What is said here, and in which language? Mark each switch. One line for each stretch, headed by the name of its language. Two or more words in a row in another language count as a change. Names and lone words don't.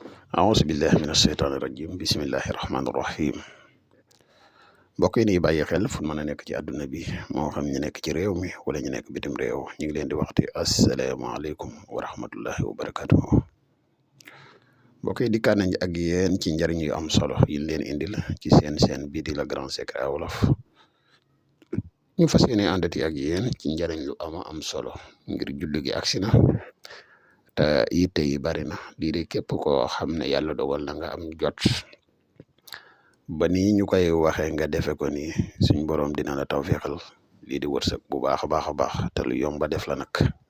Arabic: أعوذ بالله من الشيطان الرجيم بسم الله الرحمن الرحيم
Wolof: mbokk yi nii bàyyi xel fu mën a nekk ci àdduna bi moo xam ñu nekk ci réew mi wala ñu nekk bitim réew ñu ngi leen di waxti
Arabic: السلام عليكم ورحمة الله وبركاته
Wolof: mbokk yi dikkaat nañ ak yéen ci njariñ yu am solo yi leen indil ci seen bii di la Grand Secret wolof ñu fas yéene àndati ak yéen ci njariñ lu am solo ngir julli gi agsi na te yitte yi bari na lii de képp koo xam ne yàlla dogal na nga am jot ba nii ñu koy waxee nga defe ko nii suñ borom dina la tawféexal lii di wërsëg bu baax a baax te lu yomba def la nag